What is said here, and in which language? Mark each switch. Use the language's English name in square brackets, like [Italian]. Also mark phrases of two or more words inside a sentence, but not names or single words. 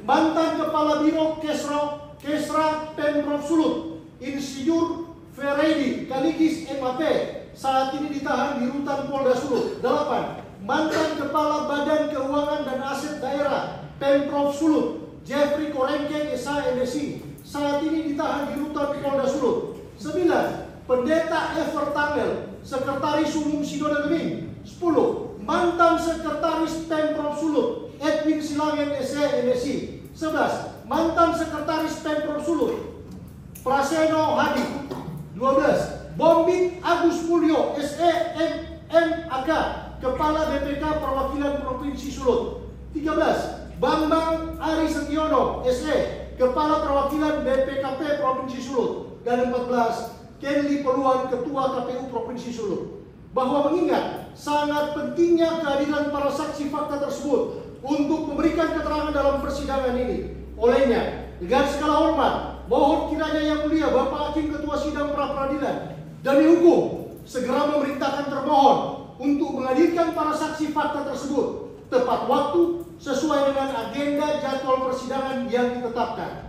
[Indonesian] Mantan Kepala Biro Kesra Pemprov Sulut Insinyur Feredi Kaligis MAP saat ini ditahan di rutan Polda Sulut. 8. Mantan Kepala Badan Keuangan dan Aset Daerah Pemprov Sulut Jeffrey Korengkeng SHMSI saat ini ditahan di rutan Polda Sulut. 9. Pendeta Ever Tangel Sekretaris Umum Sidona Genin. 10. Mantan Sekretaris Pemprov Sulut Edwin Silangen SHMSI. 11. Mantan Sekretaris Pemprov Sulut Praseno Hadi. 12. Bombing Agus Mulyo SEMMAK Kepala BPK Perwakilan Provinsi Sulut. 13. Bambang Ari Setiono SE Kepala Perwakilan BPKP Provinsi Sulut. Dan 14. Kenli Peluan Ketua KPU Provinsi Sulut. Bahwa mengingat sangat pentingnya kehadiran para saksi fakta tersebut untuk memberikan keterangan dalam persidangan ini, olehnya dengan segala hormat mohon kiranya Yang Mulia Bapak Hakim Ketua Sidang Pra Peradilan Demi Hukum segera memerintahkan termohon untuk menghadirkan para saksi fakta tersebut tepat waktu sesuai dengan agenda jadwal persidangan yang ditetapkan.